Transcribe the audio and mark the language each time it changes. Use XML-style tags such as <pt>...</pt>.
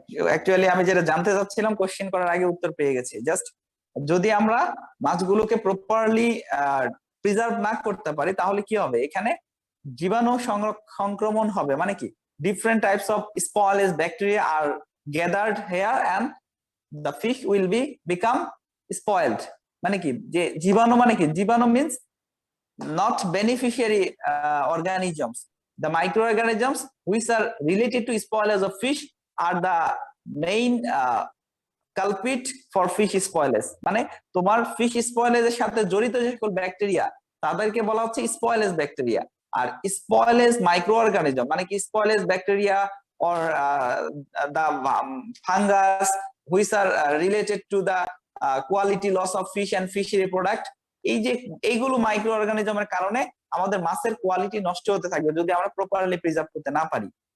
<bn>Actually আমি যেটা জানতে চাচ্ছিলাম কোশ্চেন করার আগে উত্তর পেয়ে গেছি। জাস্ট যদি আমরা মাছগুলোকে প্রপারলি প্রিজার্ভ না করতে পারি তাহলে কি হবে, এখানে জীবাণু সংক্রমণ হবে। মানে কি,</bn> <en>Different types of spoilage bacteria are gathered here and the fish will be become spoiled.</en> <bn>মানে কি, যে জীবাণু মানে কি, জীবাণু</bn> <en>Means not beneficiary organisms. The microorganisms which are related to spoilage of fish are the main culprit for fish spoilage.</en> <bn>মানে তোমার fish স্পয়েলেজ এর সাথে জড়িত যে সকল ব্যাকটেরিয়া তাদেরকে বলা হচ্ছে স্পয়েলেজ ব্যাকটেরিয়া। আর স্পয়েলেজ মাইক্রোঅর্গানিজম মানে কি, স্পয়েলেজ bacteria</bn> <en>or the fungus which are related to the quality loss of fish and fishery product,</en> <bn>এই যে এইগুলো মাইক্রো অর্গানিজমের কারণে আমাদের মাছের কোয়ালিটি নষ্ট হতে থাকবে যদি আমরা প্রপারলি প্রিজার্ভ করতে না পারি।</bn>